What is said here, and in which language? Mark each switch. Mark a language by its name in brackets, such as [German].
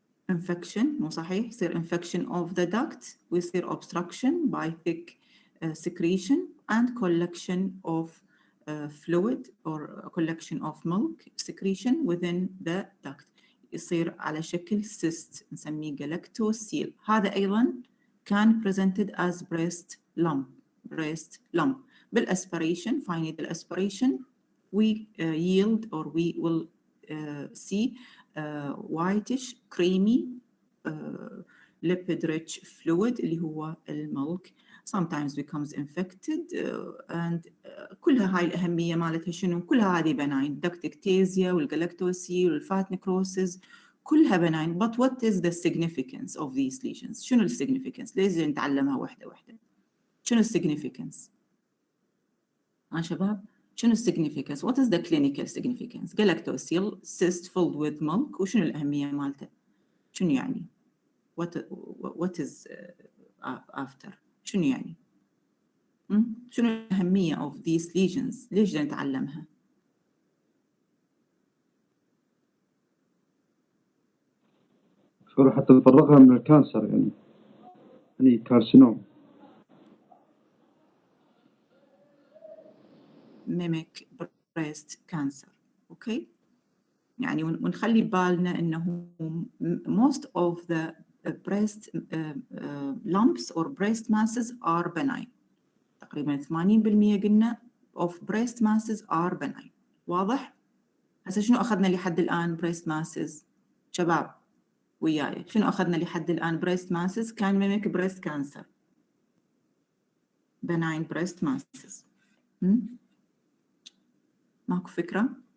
[English] Infection [Arabic] مو صحيح؟ [English] يصير infection of the duct ويصير obstruction by thick secretion and collection of fluid or a collection of milk secretion within the duct. [Arabic] يصير على شكل cyst نسميه galactocele. هذا أيضاً كان [English] presented as breast lump. بالaspiration, finally aspiration, we yield or we will see whitish creamy lipid-rich fluid [Arabic] اللي هو الملك. [English] Sometimes becomes infected and [Arabic] كلها هاي الأهمية مالتها شنو؟ كلها هذه benign. [English] Duct ectasia والgalactocele والfat necrosis كلها benign. But what is the significance of these lesions? [Arabic] شنو ال significance؟ ليش نتعلمها واحدة واحدة؟ شنو ال significance؟ شباب شنو ال significance؟ [English] What is the clinical significance؟ [Arabic] galactocele cyst filled with milk وشنو الأهمية مالته؟ شنو يعني؟ What is after؟ شنو يعني؟ شنو الأهمية of these lesions؟ ليش نتعلمها؟ شو حتى نفرقها من الكانسر يعني كارسينوم. [English] mimic breast cancer. okay [Arabic] يعني ونخلي بالنا إنه [English] most of the breast lumps or breast masses are benign. تقريباً 80% قلنا of breast masses are benign. [Arabic] واضح؟ هسه شنو أخذنا لحد الآن breast masses؟ شباب وياي شنو أخذنا لحد الآن breast masses؟ كان [English] mimic breast cancer. benign breast masses. [Arabic] ماكو فكرة؟